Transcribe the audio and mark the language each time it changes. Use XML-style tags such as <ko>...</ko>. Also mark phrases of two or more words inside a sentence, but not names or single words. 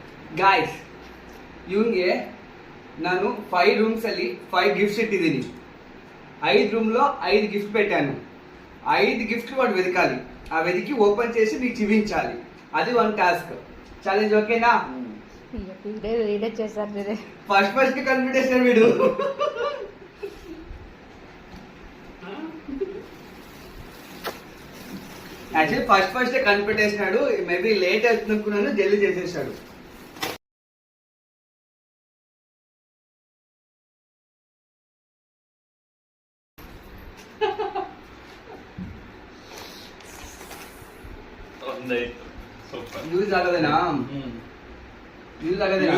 <kn>ಗಾಯ್ಸ್ ಇವನ್ಗೆ ನಾನು 5 ರೂಮ್ಸ್ ಅಲ್ಲಿ 5 ಗಿಫ್ಟ್ಸ್ ಇಟ್ಟಿದ್ದೀನಿ.</kn> <te>5 ರೂಮ್ లో 5 గిఫ్ట్ పెట్టాను. 5 గిఫ్ట్లు వాడు వెతకాలి. ఆ వెతికి ఓపెన్ చేసి నీకు చూపించాలి. అది వన్ టాస్క్. ఛాలెంజ్ ఓకేనా? చేశారు ఫస్ట్ కన్ఫిడెన్స్ వీడు. యాక్చువల్లీ ఫస్ట్ కనిపెట్టేసినాడు. మేబీ లేట్ అవుతుందనుకున్నాను, జల్దీ చేసేసాడు.</te> <kn>ಯೂಸ್ ಆಗೋದೇನಾ? ಯೂಸ್ ಆಗೋದೇನಾ?</kn>